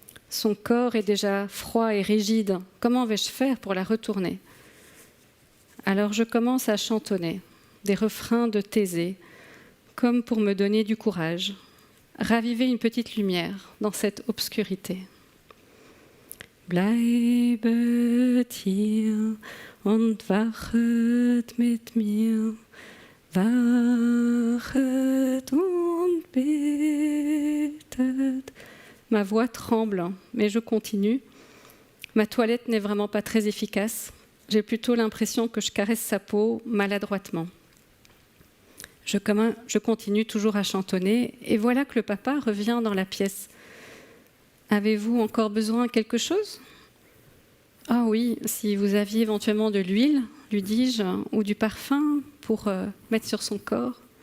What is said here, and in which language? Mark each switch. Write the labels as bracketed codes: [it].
[fr] Son corps est déjà froid et rigide. Comment vais-je faire pour la retourner ? Alors je commence à chantonner des refrains de Thésée, comme pour me donner du courage, raviver une petite lumière dans cette obscurité. [de] Bleibet hier und wachet mit mir, wachet und betet. [fr] Ma voix tremble, mais je continue. Ma toilette n'est vraiment pas très efficace. J'ai plutôt l'impression que je caresse sa peau maladroitement. Je continue toujours à chantonner, et voilà que le papa revient dans la pièce. « Avez-vous encore besoin de quelque chose ?»« Ah oui, si vous aviez éventuellement de l'huile, lui dis-je, ou du parfum pour mettre sur son corps.